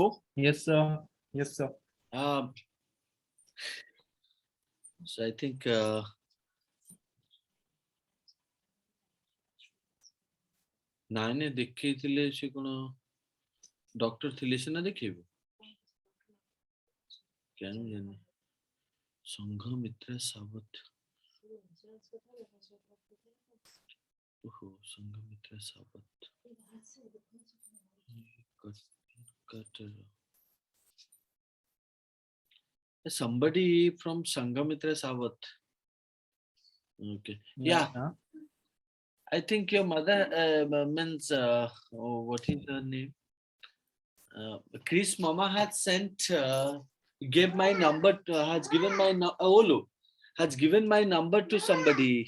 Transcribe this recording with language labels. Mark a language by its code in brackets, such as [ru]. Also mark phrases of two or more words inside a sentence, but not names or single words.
[en] Yes, sir. Yes, sir. so I think [or] ନାଇଁ ନାଇଁ ଦେଖେଇଥିଲେ ସେ କଣ ଡକ୍ଟର ଥିଲେ ସିନା ଦେଖେଇବୁ କେନ ଜାଣି ସଂଘ ମିତ୍ର ସାବତ ଓହୋ ସଂଘ ମିତ୍ର ସାବତ [en] Somebody from Sanghamitra Sawat. Okay. Yeah. I think your mother means what is her name? Chris Mama has sent gave my number to, has given my Olu has given my number to somebody.